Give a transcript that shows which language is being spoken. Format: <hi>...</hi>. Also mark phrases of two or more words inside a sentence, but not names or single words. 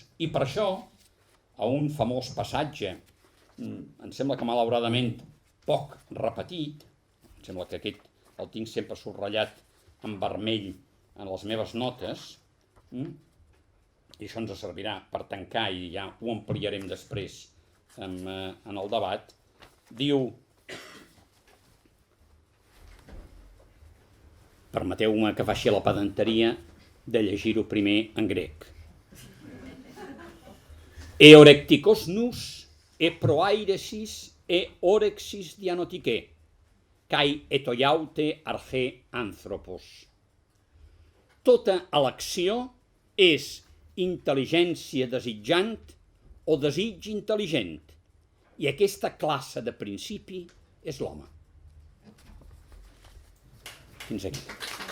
<ca>I per això, a un famós passatge, em sembla que malauradament poc repetit, em sembla que aquest el tinc sempre subratllat en vermell en les meves notes, i això ens servirà per tancar i ja ho ampliarem després en el debat, diu, permeteu-me que faci la pedanteria de llegir-ho primer en grec.</ca> <el>ἢ ὀρεκτικὸς νοῦς, ἡ προαίρεσις, ἢ ὄρεξις διανοητική, καὶ ἡ τοιαύτη ἀρχὴ ἄνθρωπος.</el> <ca>Tota elecció és intel·ligència desitjant o desig intel·ligent, i aquesta classe de principi és l'home. Fins aquí.</ca>